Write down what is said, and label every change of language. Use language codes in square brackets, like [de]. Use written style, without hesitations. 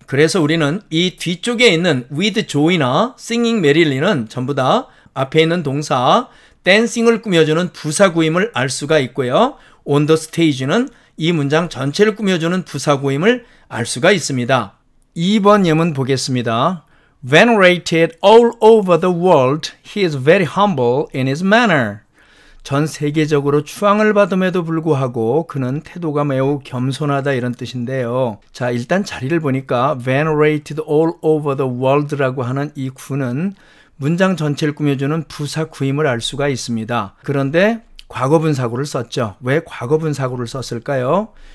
[ko] 그래서 우리는 이 뒤쪽에 있는 [en] with joy [ko] 나 [en] singing merrily [ko] 는 전부 다 앞에 있는 동사 dancing을 꾸며주는 부사구임을 알 수가 있고요. [en] on the stage [ko] 는 이 문장 전체를 꾸며주는 부사구임을 알 수가 있습니다. 2번 예문 보겠습니다. [en] Venerated all over the world, he is very humble in his manner. [ko] 전 세계적으로 추앙을 받음에도 불구하고 그는 태도가 매우 겸손하다 이런 뜻인데요. 자, 일단 자리를 보니까 [en] venerated all over the world [ko] 라고 하는 이 구는 문장 전체를 꾸며주는 부사구임을 알 수가 있습니다. 그런데 과거분사구를 썼죠. 왜 과거분사구를 썼을까요?